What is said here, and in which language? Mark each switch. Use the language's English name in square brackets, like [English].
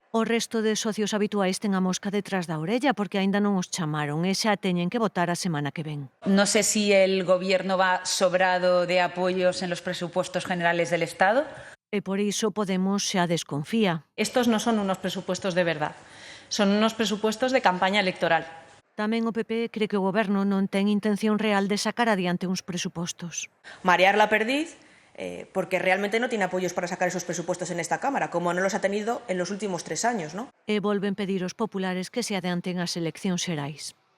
[Galician] O resto de socios habituais ten a mosca detrás da orella porque aínda non os chamaron e xa teñen que votar a semana que ven. [Spanish] No sé si el Gobierno va sobrado de apoyos en los presupuestos generales del Estado. [Galician] E por iso Podemos xa desconfía. [Spanish] Estos no son unos presupuestos de verdad, son unos presupuestos de campaña electoral. [Galician] Tamén o PP cree que o Goberno non ten intención real de sacar adiante uns presupostos. [Spanish] Marear la perdiz, porque realmente no tiene apoyos para sacar esos presupuestos en esta Cámara, como no los ha tenido en los últimos 3 años, ¿no? [Galician] E volven pedir aos populares que se adianten as eleccións xerais.